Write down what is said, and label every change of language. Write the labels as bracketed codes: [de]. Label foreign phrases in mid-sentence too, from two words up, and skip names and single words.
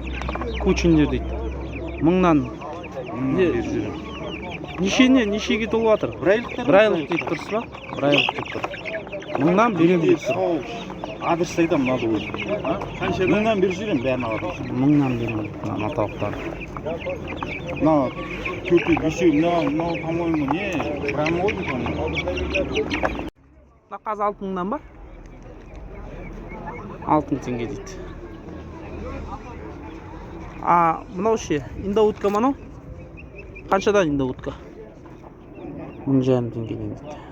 [kk] Кучиндер дейді. Мыңнан. Нешеге толып жатыр? Бір айлықтар. Бір айлық дейді тұрсыз ба? Бір айлық деп тұр. Мыңнан берем деп тұр. Адрес айтам, надо өзі. Қанша мыңнан беріп жүрем, бәрін алады. Мыңнан берем деп тұр ана тауықтар. Мына төртеу, бесеу, мынау, [ru] по-моему, не, прямо ғой, по-моему. [kk] Мына қаз 6 мыңнан ба? 6 теңге дейді. Мынау ше, индаутка мынау? Қаншадан индаутка? 1,5 теңгеден дейді.